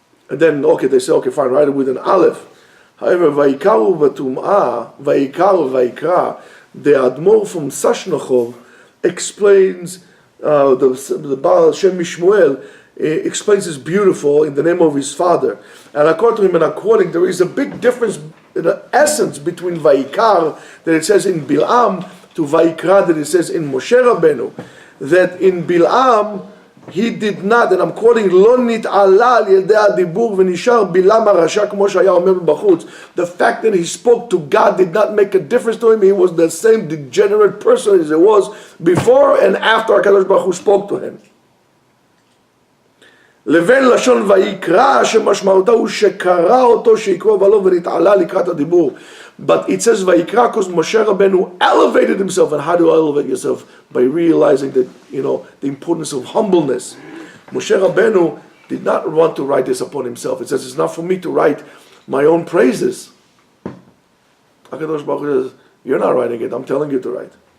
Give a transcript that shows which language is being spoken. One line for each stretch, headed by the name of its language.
English: And then, they say, fine, write it with an Aleph. However, Vayikaru v'tum'ah, Vayikaru v'Vayikra, the Admor from Sashnochov explains, the Baal Shem Mishmuel explains this beautiful in the name of his father. And according to him, and according, there is a big difference in the essence between Vayikar, that it says in Bilam, to Vayikra, that it says in Moshe Rabbeinu. That in Bilam, he did not, and I'm quoting,
Hebrew: לא נתעלה על ידי הדיבור ונשאר בלעם הרשע כמו שהיה אומר בחוץ.
English: The fact that he spoke to God did not make a difference to him. He was the same degenerate person as he was before and after HaKadosh Baruch Hu spoke to him.
Hebrew: לבין לשון ויקרא שמשמעותה הוא שקרא אותו שיקרא בלו ונתעלה לקראת הדיבור.
English: But it says Vayikra because Moshe Rabbeinu elevated himself. And how do you elevate yourself? By realizing that, the importance of humbleness. Moshe Rabbeinu did not want to write this upon himself. It says, it's not for me to write my own praises. HaKadosh Baruch Hu says, you're not writing it, I'm telling you to write.